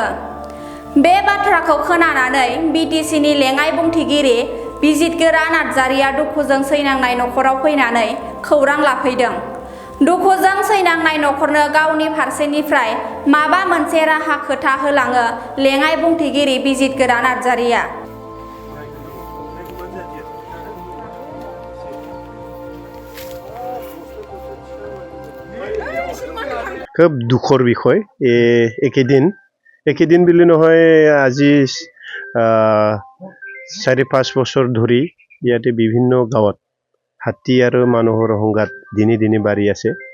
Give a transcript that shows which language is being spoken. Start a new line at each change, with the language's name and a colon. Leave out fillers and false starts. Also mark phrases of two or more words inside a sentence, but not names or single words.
Bodo: बे बाथ्राखौ खोनानानै बिटिसिनि लेङाइ बुंथिगिरि बिजितगोरा नार्जारिया दुखुजों सैनांनाय नखराव फैनानै खौरां लाफैदों। दुखुजों सैनांनाय नखरनो गावनि फारसेनिफ्राय माबा मोनसे राहा खोथा होलाङो लेङाइ बुंथिगिरि बिजितगोरा नार्जारिया।
Assamese: খুব দুখৰ বিষয়। একেদিন বুলি নহয়, আজি ৪-৫ বছৰ ধৰি ইয়াতে বিভিন্ন গাঁৱত হাতী আৰু মানুহৰ সংঘাত দিনে দিনে বাঢ়ি আছে।